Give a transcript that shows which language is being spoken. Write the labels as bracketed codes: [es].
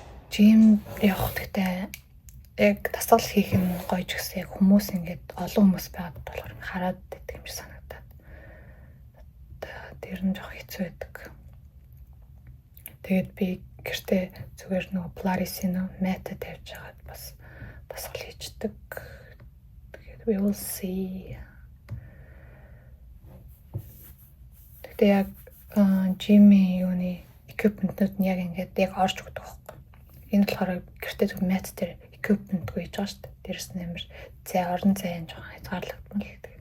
[mn] Gym явах гэхдээ яг тасгал хийх нь гоё ч гэсэн яг хүмүүс ингээд олон хүмүүс байгаад болохоор хараад байдаг юм шиг санагдаад. Тэр нь жоох хэцүү байдаг. Тэгээд би гэртээ зүгээр нөгөө Polaris-ийн мата тавьж хагаад бас тасгал хийждэг. [en] Тэгээд we will see. [mn] Тэгээд яг gym-ийн юуны equipment-ууд нь яг ингээд яг орж өгдөг байхгүй. Энэ болохоор гэртээ зөв мат дээр equipment гүйж байгаа шүү дээ. Дээрс нь амар орон зайн жоохон хязгаарлагдмал.